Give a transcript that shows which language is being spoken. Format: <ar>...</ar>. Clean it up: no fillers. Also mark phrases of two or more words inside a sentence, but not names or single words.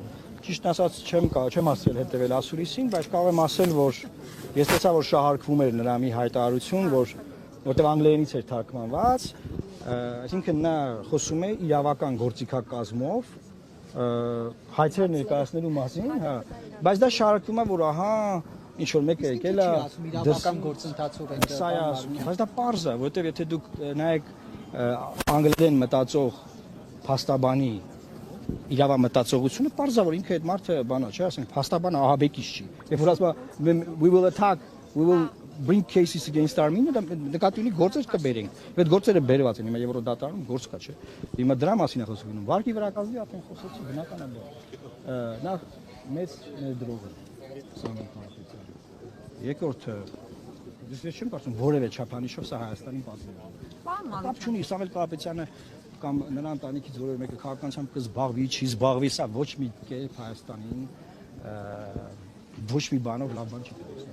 <hy>Ճիշտ ասած չեմ ասել հետևել ասուլիսին, բայց կարող եմ ասել, որ ես տեսա, որ շահարկվում էր նրա մի հայտարարություն, որտեղ անգլերենից էր թարգմանված, այսինքն նա խոսում է իրավական գործիքակազմով հայցեր ներկայացնելու մասին, հա, բայց դա շահարկվում է, որ ահա ինչ որ մեկը եկել է իրավական գործընթացով են սա է ասում, բայց դա պարզ է, որտեղ եթե դուք նայեք անգլերեն մտածող փաստաբանի իրավամտածողությունը պարզ է, որ ինքը այդ մարդը բանա չէ, ասենք փաստաբանը ահաբեկիչ չի։ Երբ որ ասում է</hy> <en>we will attack, we will bring cases against Armenia,</en> <hy>նկատի ունի գործեր կբերենք։ Այդ գործերը բերված են, հիմա Եվրոդատարանում գործ կա, չէ։ Հիմա դրա մասին է խոսվում։ Վարկի վրա կազմի արդեն խոսեցի, բնական է դա։ Նախ մեծ ներդրողը Սամվել Կարապետյանը։ Երկրորդը ես չեմ կարծում որևէ չափանիշով սա Հայաստանին պատմում է։ Կապ չունի Սամվել Կարապետյանը կամ նրա ընտանիքից որևէ մեկը քաղաքականությամբ կզբաղվի, չի զբաղվի, սա ոչ մի կերպ Հայաստանին ոչ մի բանով լավ բան չի կատարել։</hy>